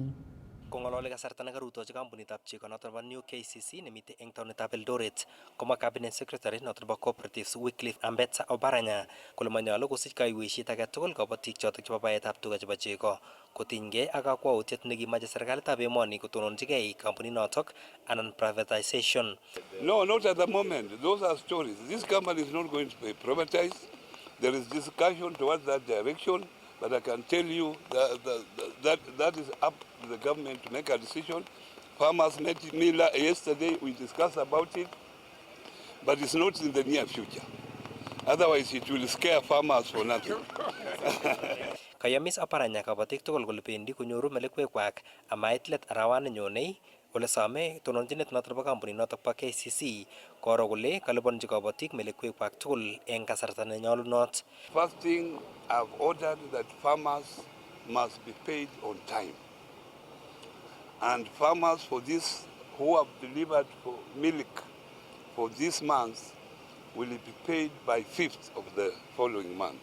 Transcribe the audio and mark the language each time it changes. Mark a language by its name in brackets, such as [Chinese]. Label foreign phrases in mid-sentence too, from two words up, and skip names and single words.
[Kalenjin] Kongolole kasarta nekarutochi kampunitab chego noton nebo New KCC nemite eng taonitab Eldoret komwa [English] cabinet secretary [Kalenjin] noton nebo cooperatives Wycliffe Ambetsa Oparanya kole manyolu kosich kaiweisiet age tugul kabotik chotok chebo baetab tuga chebo chego kotinygei ak kakwautiet nekimache serikalitab emoni kotononjigei kampunit notok anan privatization. [English] No, not at the moment. Those are stories. This company is not going to be privatized. There is discussion towards that direction. But I can tell you that is up to the government to make a decision. Farmers met me yesterday, we discussed about it, but it's not in the near future. Otherwise, it will scare farmers for nothing. [Kalenjin] Kayamis Oparanya kabatik tugul kole bendi konyoru melekwekwak amait let arawani nyonei ole some tononjinet noton nebo kampunit notok bo KCC koro kole kaliponji kabatik melekwekwak tugul eng kasarta nenyolunot. [English] First thing, I've ordered that farmers must be paid on time. And farmers for this who have delivered for milk for this month will be paid by 5th of the following month.